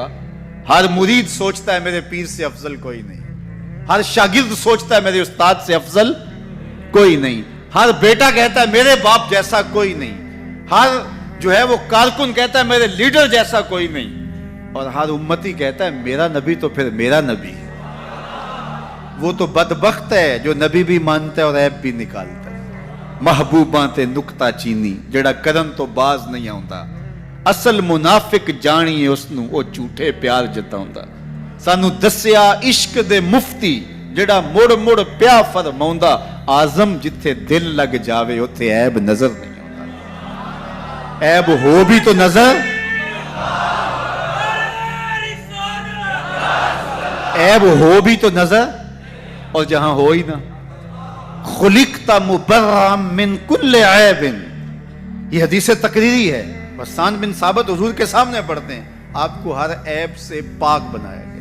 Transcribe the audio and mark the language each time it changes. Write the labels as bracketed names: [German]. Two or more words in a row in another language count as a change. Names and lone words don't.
[Urdu] ہر مرید سوچتا ہے میرے پیر سے افضل کوئی نہیں، ہر شاگرد سوچتا ہے میرے استاد سے افضل کوئی نہیں، ہر بیٹا کہتا ہے میرے باپ جیسا کوئی نہیں، ہر جو ہے وہ کارکن کہتا ہے میرے لیڈر جیسا کوئی نہیں، اور ہر امتی کہتا ہے میرا نبی تو پھر میرا نبی ہے۔ وہ تو بدبخت ہے جو نبی بھی مانتا ہے اور عیب بھی نکالتا ہے۔ [Punjabi] محبوباں تے نکتہ چینی جڑا کرن تو باز نہیں آਉਂدا، اصل منافق جانیے اسنوں او جھوٹے پیار جتاؤندا۔ سانو دسیا عشق دے مفتی جڑا مڑ مڑ پیا فرماؤندا، آزم جتھے دل لگ جاوے اوتھے عیب نظر نہیں آوندا۔ [Urdu] عیب ہو بھی تو نظر، عیب ہو بھی تو نظر، اور جہاں ہو ہی نہ۔ [Arabic] خلقت مبرأ من کل عیب، [Urdu] یہ حدیث تقریری ہے، حسان بن ثابت حضور کے سامنے پڑھتے ہیں، آپ کو ہر عیب سے پاک بنایا گیا۔